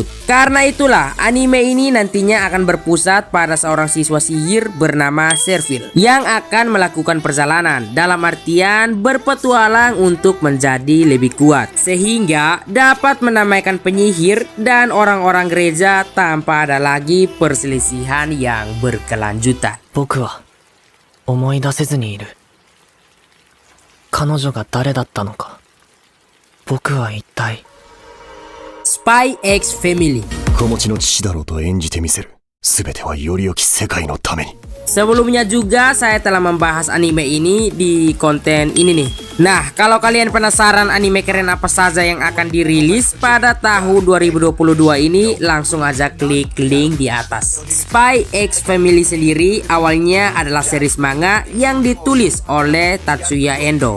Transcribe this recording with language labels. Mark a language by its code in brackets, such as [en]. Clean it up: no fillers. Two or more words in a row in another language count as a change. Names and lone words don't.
[id] Karena itulah anime ini nantinya akan berpusat pada seorang siswa sihir bernama Servil yang akan melakukan perjalanan, dalam artian berpetualang untuk menjadi lebih kuat sehingga dapat menamaikan penyihir dan orang-orang gereja tanpa ada lagi perselisihan yang berkelanjutan. [ja] 僕は思い出せずにいる彼女が誰だったのか僕は一体 Spy X Family. 子持ちの父だろうと演じてみせる。すべてはより良き世界のために。 [id] Sebelumnya juga saya telah membahas anime ini di konten ini nih. Nah, kalau kalian penasaran anime keren apa saja yang akan dirilis pada tahun 2022 ini, langsung aja klik link di atas. Spy X Family sendiri awalnya adalah series manga yang ditulis oleh Tatsuya Endo.